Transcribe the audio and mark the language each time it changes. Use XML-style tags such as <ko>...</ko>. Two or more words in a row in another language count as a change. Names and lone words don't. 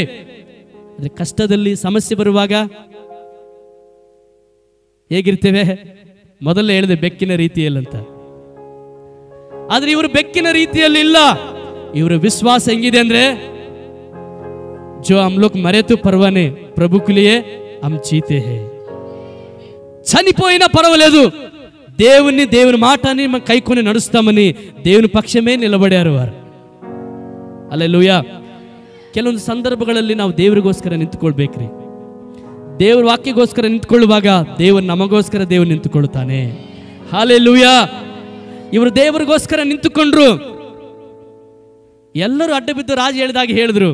<kn>ಆದ್ರೆ ಕಷ್ಟದಲ್ಲಿ ಸಮಸ್ಯೆ ಬರುವಾಗ ಹೇಗಿರ್ತೇವೆ? ಮೊದಲೇ ಹೇಳಿದೆ ಬೆಕ್ಕಿನ ರೀತಿಯಲ್ಲಂತ. ಆದ್ರೆ ಇವರು ಬೆಕ್ಕಿನ ರೀತಿಯಲ್ಲಿ ಇಲ್ಲ. ಇವರ ವಿಶ್ವಾಸ ಹೆಂಗಿದೆ ಅಂದ್ರೆ,</kn> <hi>जो हम लोग मरे तो परवाने प्रभु के लिए हम जीते हैं.</hi> <te>చనిపోయినా పర్వాలేదు, దేవుని మాటని మనం కైకొని నడుస్తామని దేవుని పక్షమే నిలబడారు వారు.</te> <kn>ಹಲ್ಲೆಲೂಯಾ. ಕೆಲವೊಂದು ಸಂದರ್ಭಗಳಲ್ಲಿ ನಾವು ದೇವರಿಗೋಸ್ಕರ ನಿಂತುಕೊಳ್ಬೇಕ್ರಿ. ದೇವರ ವಾಕ್ಯಗೋಸ್ಕರ ನಿಂತುಕೊಳ್ಳುವಾಗ ದೇವರು ನಮಗೋಸ್ಕರ ದೇವರು ನಿಂತುಕೊಳ್ಳುತ್ತಾನೆ. ಹಲ್ಲೆಲೂಯಾ. ಇವರು ದೇವರಿಗೋಸ್ಕರ ನಿಂತುಕೊಂಡ್ರು. ಎಲ್ಲರೂ ಅಡ್ಡ ಬಿದ್ದು ರಾಜ ಹೇಳಿದಾಗ ಹೇಳಿದ್ರು.</kn>